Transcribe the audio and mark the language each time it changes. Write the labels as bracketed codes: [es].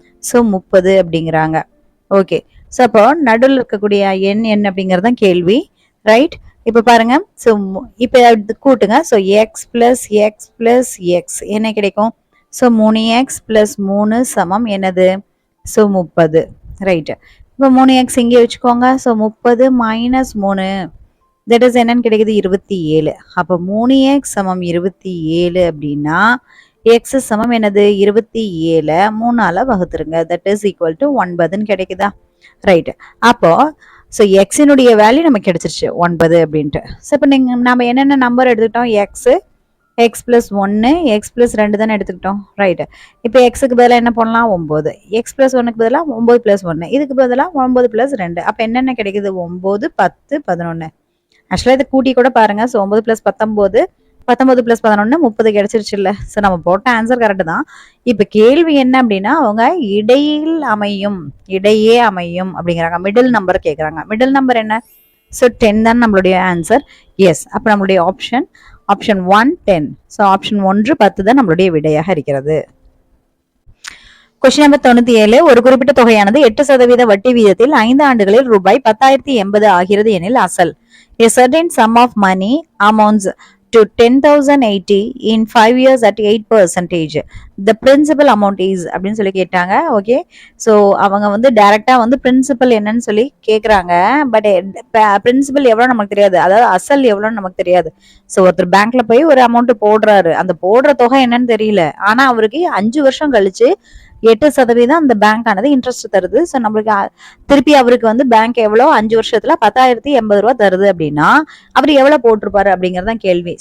[ta] So 30 அப்படிங்கிறாங்க. Okay. So அப்போ நடுவில் இருக்கக்கூடிய எண் என்ன அப்படிங்கறதான் கேள்வி. ரைட். இப்போ பாருங்க. ஸோ இப்போ கூட்டுங்க. So x plus x plus x என்ன கிடைக்கும்? ஸோ 3x plus 3 சமம் என்னது? ஸோ 30. ரைட். இப்போ 3x இங்கே வச்சுக்கோங்க. ஸோ 30 minus 3 தட் இஸ் என்னன்னு கிடைக்குது? 27. அப்போ 3x சமம் 27 அப்படின்னா x சமம் என்னது? 27 3ஆல வகுத்துருங்க. தட் இஸ் ஈக்குவல் டு 9ன்னு கிடைக்குதா? ரைட். அப்போ ஸோ எக்ஸினுடைய வேல்யூ நமக்கு கிடைச்சிருச்சு 9 அப்படின்ட்டு. ஸோ இப்போ நம்ம என்னென்ன நம்பர் எடுத்துக்கிட்டோம்? x plus 1 x plus 2 தானே எடுத்துக்கிட்டோம். ரைட். இப்போ எக்ஸுக்கு பதிலாக என்ன பண்ணலாம்? 9. x plus 1க்கு பதிலாக 9 plus 1. இதுக்கு பதிலாக 9 plus 2. அப்போ என்னென்ன கிடைக்குது? 9 10 11. ஆக்சுவலாக இதை கூட்டி கூட பாருங்க. ஸோ 9 plus 19 19 plus 11 30 கிடைச்சிருச்சு இல்ல. ஸோ நம்ம போட்ட ஆன்சர் கரெக்ட் தான். இப்போ கேள்வி என்ன அப்படின்னா அவங்க இடையே அமையும் அப்படிங்கிறாங்க. மிடில் நம்பர் கேட்குறாங்க. மிடில் நம்பர் என்ன? ஸோ 10 தான் நம்மளுடைய ஆன்சர். எஸ். அப்போ நம்மளுடைய ஆப்ஷன் 1 10. ஸோ ஆப்ஷன் 1 10 தான் நம்மளுடைய விடையாக இருக்கிறது. Question number 97. ஒரு குறிப்பிட்ட தொகையானது 8% வட்டி வீதத்தில் 5 ஆண்டுகளில் ரூபாய் 10,080 ஆகிறது எனில் அசல். [en] A certain sum of money amounts to 10,080 in 5 years at 8%. The principal amount is [ta] அப்படின்னு சொல்லி கேட்டாங்க. ஓகே. ஸோ அவங்க வந்து டைரக்டா வந்து பிரின்சிபல் என்னன்னு சொல்லி கேட்குறாங்க. பட் பிரின்சிபல் எவ்வளோ நமக்கு தெரியாது. அதாவது அசல் எவ்வளோன்னு நமக்கு தெரியாது. ஸோ ஒருத்தர் பேங்க்ல போய் ஒரு அமௌண்ட் போடுறாரு. அந்த போடுற தொகை என்னன்னு தெரியல. ஆனா அவருக்கு 5 வருஷம் கழிச்சு 8% அந்த பேங்க் ஆனது இன்ட்ரெஸ்ட் தருது. ஸோ நம்மளுக்கு திருப்பி அவருக்கு வந்து பேங்க் எவ்வளோ 5 வருஷத்துல 10,080 ரூபா தருது அப்படின்னா அவர் எவ்வளவு போட்டிருப்பாரு அப்படிங்கறதான் கேள்வி.